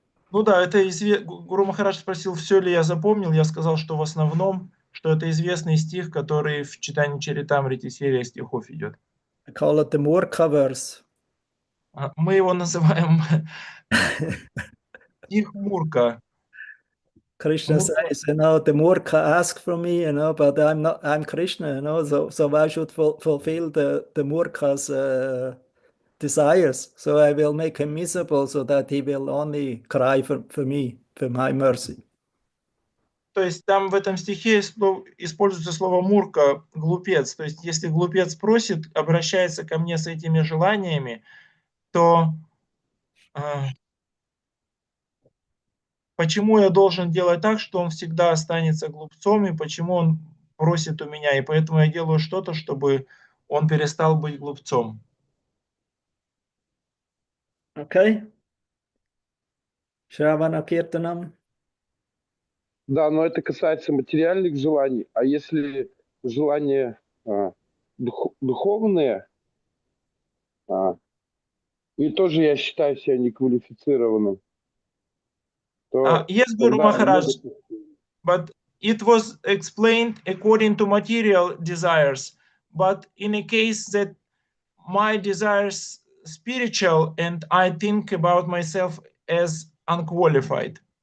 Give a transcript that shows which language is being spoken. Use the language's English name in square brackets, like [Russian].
[Russian] Ну да, это Гуру Махарадж спросил, все ли я запомнил. Я сказал, что в основном, что это известный стих, который в читании Чаритамрити серия стихов идет. [English] I call it the Murka verse. [Russian] Мы его называем стих Мурка. [English] Krishna says, you know, the Murka ask from me, you know, but I'm Krishna, you know, so I should fulfill the Murka's desires. So I will make him miserable so that he will only cry for me, for my mercy. [Russian] То есть там в этом стихе используется слово «мурка», глупец. То есть если глупец просит, обращается ко мне с этими желаниями, то почему я должен делать так, что он всегда останется глупцом, и почему он просит у меня, и поэтому я делаю что-то, чтобы он перестал быть глупцом. [English] Okay? Shravana Kirtanam. [Russian] Да, но это касается материальных желаний. А если желания духовные, и тоже я считаю себя неквалифицированным, то... [English] Yes, Guru Maharaj, but it was explained according to material desires. But in a case that my desires spiritual and I think about myself as unqualified.